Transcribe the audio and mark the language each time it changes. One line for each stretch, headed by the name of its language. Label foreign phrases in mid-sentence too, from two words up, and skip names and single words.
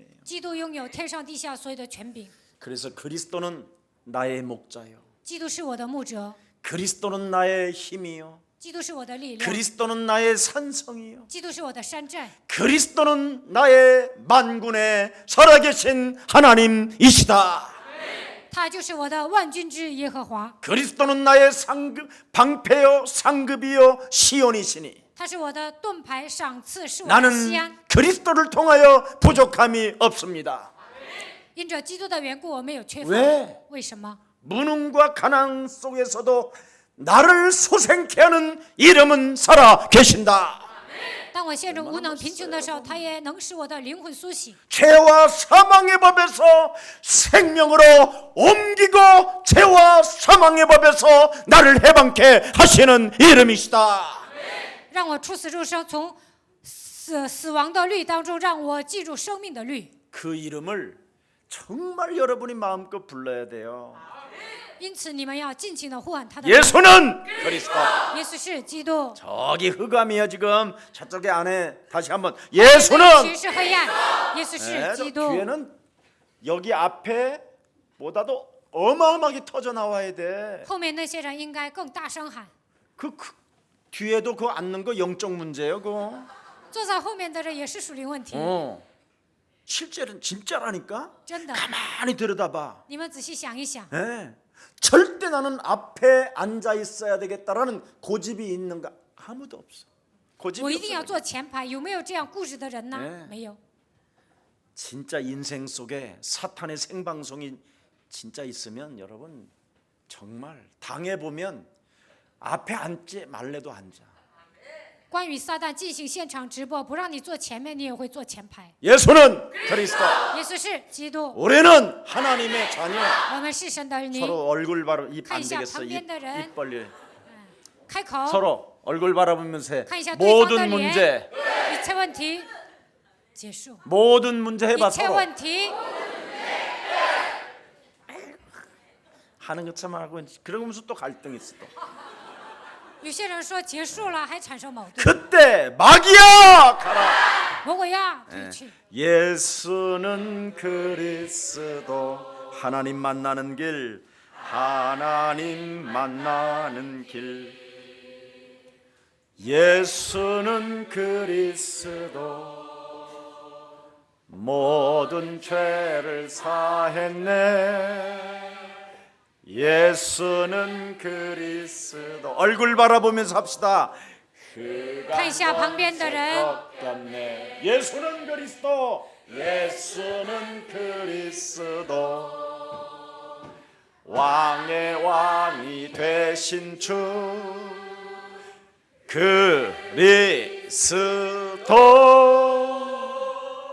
Chinese: 基督拥有天上地下所有的权柄，
Korean: 그래서 그리스도는 나의 목자요.
Chinese: 基督是我的牧者，
Korean: 그리스도는 나의 힘이요.
Chinese: 基督是我的力量，
Korean: 그리스도는 나의 산성이요.
Chinese: 基督是我的山寨，
Korean: 그리스도는 나의 만군의 살아계신 하나님이시다.
Chinese: 他就是我的万军之耶和华，
Korean: 그리스도는 나의 방패요 상급이요 시온이시니
Chinese: 他是我的盾牌赏赐，是我的
Korean: 나는
Chinese: 西安。
Korean: 그리스도를 통하여 부족함이 없습니다.
Chinese: 因着基督的缘故，我没有缺乏。
Korean: 왜
Chinese: 为什么？
Korean: 무능과 가난 속에서도 나를 소생케 하는 이름은 살아 계신다.
Chinese: 当我陷入无能贫穷的时候，他也能使我的灵魂苏醒。
Korean: 죄와 사망의 법에서 생명으로 옮기고 죄와 사망의 법에서 나를 해방케 하시는 이름이시다.
Chinese: 让我出死入生，从死亡的律当中让我进入生命的律。
Korean: 그 이름을 정말 여러분이 마음껏 불러야 돼요.
Chinese: 因此，你们要尽情的呼喊他的
Korean: 예수는 그리스도.
Chinese: 耶稣是基督。
Korean: 저기 흑암이에요 지금. 저쪽에 안에 다시 한번
Chinese: 其
Korean: 예수는
Chinese: 实是黑暗，耶稣是基督。
Korean: 뒤에는 여기 앞에 보다도 어마어마하게 터져 나와야 돼.
Chinese: 后面那些人应该更大声喊。
Korean: 그 뒤에도 그 앉는 거 영적 문제예요, 그거.
Chinese: 坐在后面的人也是属灵问题，
Korean: 실제는 진짜라니까.
Chinese: 真的。
Korean: 가만히 들여다봐.
Chinese: 你们仔细想一想，
Korean: 예. 절대 나는 앞에 앉아 있어야 되겠다라는 고집이 있는가? 아무도 없어.
Chinese: 我
Korean: 고집이
Chinese: 一定要
Korean: 없어.
Chinese: 坐前排，有没有这样固执的人呢？
Korean: 네
Chinese: 没有。
Korean: 진짜 인생 속에 사탄의 생방송이 진짜 있으면 여러분 정말 당해 보면 앞에 앉지 말래도 앉아.
Chinese: 关于撒旦进行现场直播，不让你坐前面，你也会坐前排。
Korean: 예수는 그리스도.
Chinese: 耶稣是基督，
Korean: 우리는 하나님의 자녀.
Chinese: 我们是神的儿女。
Korean: 서로 얼굴 바로 입 안
Chinese: 看一下
Korean: 되겠어.
Chinese: 旁边的人。
Korean: 입 벌려.
Chinese: 开口，
Korean: 서로 얼굴 바라보면서 해.
Chinese: 看一下对方的
Korean: 모든
Chinese: 脸。
Korean: 문제.
Chinese: 一切问题结束，
Korean: 모든 문제 해봐
Chinese: 一切
Korean: 서로.
Chinese: 问题。
Korean: 하는 것처럼 하고 그러면서 또 갈등이 있어 또.
Chinese: 有些人说结束了，还产生矛盾。
Korean: 그때 마귀야 가라.
Chinese: 魔鬼呀，退去。
Korean: 예수는 그리스도. 하나님 만나는 길. 하나님 만나는 길. 예수는 그리스도. 모든 죄를 사했네. 예수는 그리스도. 얼굴 바라보면서 합시다.
Chinese: 看一下旁边的人，
Korean: 같네. 예수는 그리스도. 예수는 그리스도. 왕의 왕이 되신 주 그리스도.